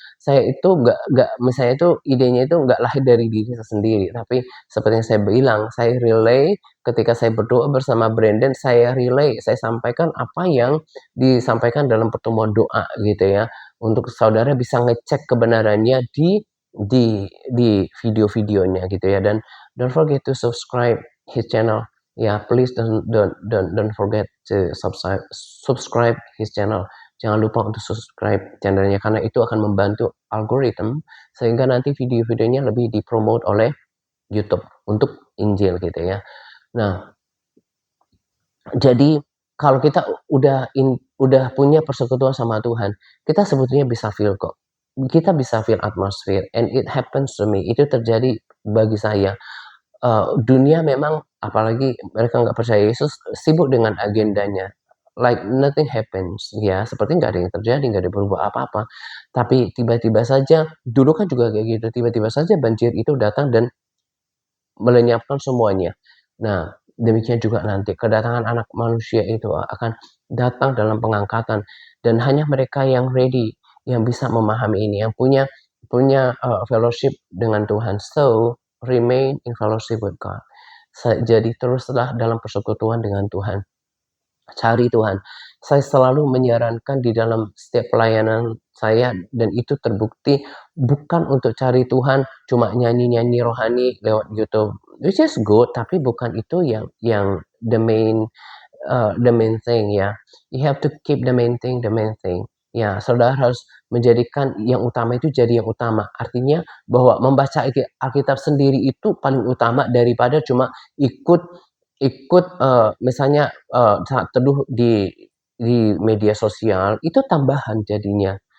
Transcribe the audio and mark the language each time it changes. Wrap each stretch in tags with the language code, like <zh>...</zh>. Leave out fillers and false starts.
<id>saya itu nggak misalnya itu idenya itu nggak lahir dari diri saya sendiri, tapi seperti yang saya bilang, saya relay ketika saya berdoa bersama Brandon, saya relay, saya sampaikan apa yang disampaikan dalam pertemuan doa gitu ya, untuk saudara bisa ngecek kebenarannya di video-videonya gitu ya, dan</id> <en>don't forget to subscribe his channel. Ya, please don't forget to subscribe his channel.</en> <id>Jangan lupa untuk subscribe channelnya karena itu akan membantu algoritma sehingga nanti video-videonya lebih dipromote oleh YouTube untuk Injil gitu ya. Nah, jadi kalau kita udah punya persekutuan sama Tuhan, kita sebetulnya bisa feel kok. Kita bisa</id> <en>feel atmosphere and it happens to me.</en> <id>Itu terjadi bagi saya. Dunia memang apalagi mereka nggak percaya Yesus, sibuk dengan agendanya.</id> <en>Like nothing happens,</en> <id>ya seperti nggak ada yang terjadi, nggak ada berubah apa-apa. Tapi tiba-tiba saja, dulu kan juga kayak gitu, tiba-tiba saja banjir itu datang dan melenyapkan semuanya. Nah, demikian juga nanti kedatangan Anak Manusia itu akan datang dalam pengangkatan dan hanya mereka yang ready, yang bisa memahami ini, yang punya punya, fellowship dengan Tuhan.</id> <en>So, remain in fellowship with God.</en> <id>Jadi teruslah dalam persekutuan dengan Tuhan. Cari Tuhan. Saya selalu menyarankan di dalam setiap pelayanan saya dan itu terbukti bukan untuk cari Tuhan cuma nyanyi-nyanyi rohani lewat YouTube,</id> <en>which is good,</en> <id>tapi bukan itu yang</id> <en>the main thing</en> <id>ya.</id> <en>You have to keep the main thing the main thing.</en> <id>Ya, saudara harus menjadikan yang utama itu jadi yang utama. Artinya bahwa membaca Alkitab sendiri itu paling utama daripada cuma ikut ikut, misalnya, saat teduh di media sosial, itu tambahan jadinya.</id>